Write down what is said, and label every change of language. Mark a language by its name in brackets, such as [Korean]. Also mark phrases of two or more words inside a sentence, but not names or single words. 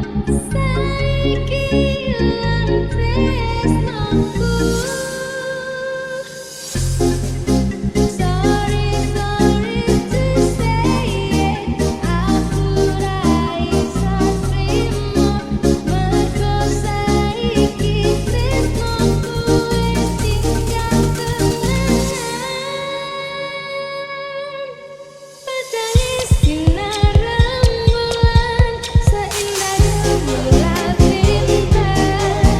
[Javanese] Saiki lan tresnoku. [English] Sorry, sorry to say it. [Javanese] Aku ra iso trimo mergo saiki tresnoku wis tinggal kenangan. [Indonesian] Padahal sinar rembulan seindah rembulan bintang.